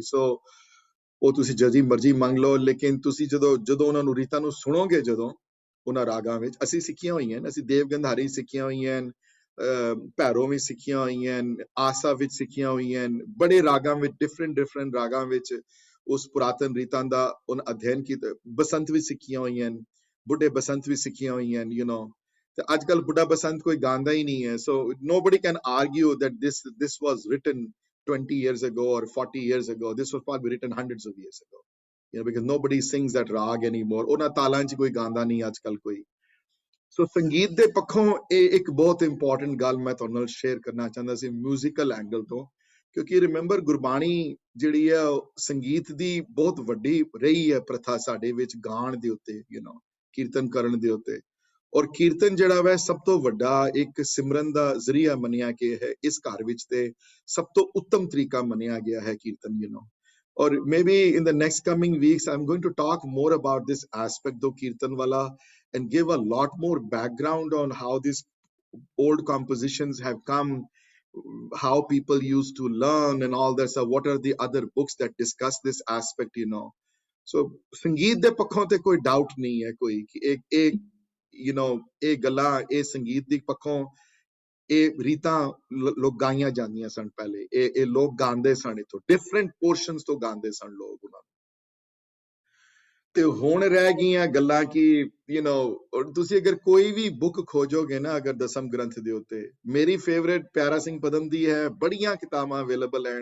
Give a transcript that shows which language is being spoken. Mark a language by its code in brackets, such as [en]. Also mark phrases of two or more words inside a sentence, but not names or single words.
[pa] ਸੋ ਉਹ ਤੁਸੀਂ ਜਦੀ ਮਰਜ਼ੀ ਮੰਗ ਲਓ, ਲੇਕਿਨ ਤੁਸੀਂ ਜਦੋਂ ਉਹਨਾਂ ਨੂੰ ਰੀਤਾਂ ਨੂੰ ਸੁਣੋਗੇ, ਜਦੋਂ ਉਹਨਾਂ ਰਾਗਾਂ ਵਿੱਚ ਅਸੀਂ ਸਿੱਖੀਆਂ ਹੋਈਆਂ, ਅਸੀਂ ਦੇਵ ਗੰਧਾਰੀ ਸਿੱਖੀਆਂ ਹੋਈਆਂ, ਭੈਰੋ ਵੀ ਸਿੱਖੀਆਂ ਹੋਈਆਂ, ਆਸਾ ਵਿੱਚ ਸਿੱਖੀਆਂ ਹੋਈਆਂ, ਬੜੇ ਰਾਗਾਂ ਵਿੱਚ ਡਿਫਰੈਂਟ ਰਾਗਾਂ ਵਿੱਚ ਉਸ ਪੁਰਾਤਨ ਰੀਤਾਂ ਦਾ ਉਹਨਾਂ ਅਧਿਐਨ ਕੀਤਾ। ਬਸੰਤ ਵੀ ਸਿੱਖੀਆਂ ਹੋਈਆਂ, ਬੁੱਢੇ ਬਸੰਤ ਵੀ ਸਿੱਖੀਆਂ ਹੋਈਆਂ, ਤੇ ਅੱਜ ਕੱਲ ਬੁੱਢਾ ਬਸੰਤ ਕੋਈ ਗਾਉਂਦਾ ਹੀ ਨਹੀਂ ਹੈ। [en] ਸੋ nobody can argue that this was written 20 years ago or 40 years ago. This was probably written hundreds of years ago, because nobody sings that rag anymore. [pa] ਉਹਨਾਂ ਤਾਲਾਂ 'ਚ ਕੋਈ ਗਾਉਂਦਾ ਨਹੀਂ ਅੱਜ ਕੱਲ ਕੋਈ। ਸੋ ਸੰਗੀਤ ਦੇ ਪੱਖੋਂ ਇਹ ਇੱਕ ਬਹੁਤ ਇੰਪੋਰਟੈਂਟ ਗੱਲ ਮੈਂ ਤੁਹਾਡੇ ਨਾਲ ਸ਼ੇਅਰ ਕਰਨਾ ਚਾਹੁੰਦਾ ਸੀ [en] musical angle [pa] ਤੋਂ, ਕਿਉਂਕਿ ਰਿਮੈਂਬਰ ਗੁਰਬਾਣੀ ਜਿਹੜੀ ਹੈ ਉਹ ਸੰਗੀਤ ਦੀ ਬਹੁਤ ਵੱਡੀ ਰਹੀ ਹੈ ਪ੍ਰਥਾ ਸਾਡੇ ਵਿੱਚ ਗਾਣ ਦੇ ਉੱਤੇ ਕੀਰਤਨ ਕਰਨ ਦੇ ਉੱਤੇ। ਔਰ ਕੀਰਤਨ ਜਿਹੜਾ ਵੈ ਸਭ ਤੋਂ ਵੱਡਾ ਇੱਕ ਸਿਮਰਨ ਦਾ ਜ਼ਰੀਆ ਮੰਨਿਆ ਗਿਆ ਹੈ ਇਸ ਘਰ ਵਿੱਚ, ਤੇ ਸਭ ਤੋਂ ਉੱਤਮ ਤਰੀਕਾ ਮੰਨਿਆ ਗਿਆ ਹੈ ਕੀਰਤਨ [en] Or maybe in the next coming weeks, I'm going to talk more about this aspect of Kirtan Wala and give a lot more background on how these old compositions have come, how people used to learn and all that. So what are the other books that discuss this aspect, [pa] ਸੋ ਸੰਗੀਤ ਦੇ ਪੱਖੋਂ ਤੇ ਕੋਈ doubt ਨਹੀਂ ਹੈ ਕੋਈ ਕਿ ਇੱਕ ਗੱਲ ਏ ਸੰਗੀਤ ਦੀ ਪੱਖੋਂ ਇਹ ਰੀਤਾਂ ਲੋਕ ਗਾਈਆਂ ਜਾਂਦੀਆਂ ਸਨ ਪਹਿਲੇ, ਇਹ ਲੋਕ ਗਾਉਂਦੇ ਸਨ, ਇਥੋਂ [en] different portions [pa] ਤੋਂ ਗਾਉਂਦੇ ਸਨ ਲੋਕ ਉਹਨਾਂ ਨੂੰ। ਤੇ ਹੁਣ ਰਹਿ ਗਈਆਂ ਗੱਲਾਂ ਕਿ ਤੁਸੀਂ ਅਗਰ ਕੋਈ ਵੀ ਬੁੱਕ ਖੋਜੋਗੇ ਨਾ ਅਗਰ ਦਸਮ ਗ੍ਰੰਥ ਦੇ ਉੱਤੇ, ਮੇਰੀ ਫੇਵਰੇਟ ਪਿਆਰਾ ਸਿੰਘ ਪਦਮ ਦੀ ਹੈ, ਬੜੀਆਂ ਕਿਤਾਬਾਂ ਅਵੇਲੇਬਲ ਹਨ।